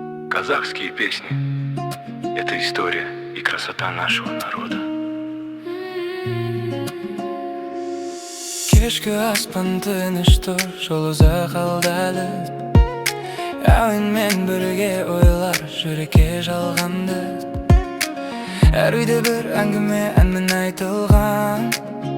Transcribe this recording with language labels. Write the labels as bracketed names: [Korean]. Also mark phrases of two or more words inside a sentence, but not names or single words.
[Russian] Казахские песни. Это история и красота нашего народа. [Kazakh] Кешкі аспан тыныш тұр, жол ұзақ алда әлі. Әуенмен бірге ойлар жүрекке жалғанды. Әр үйде бір әңгіме, әнмен айтылған.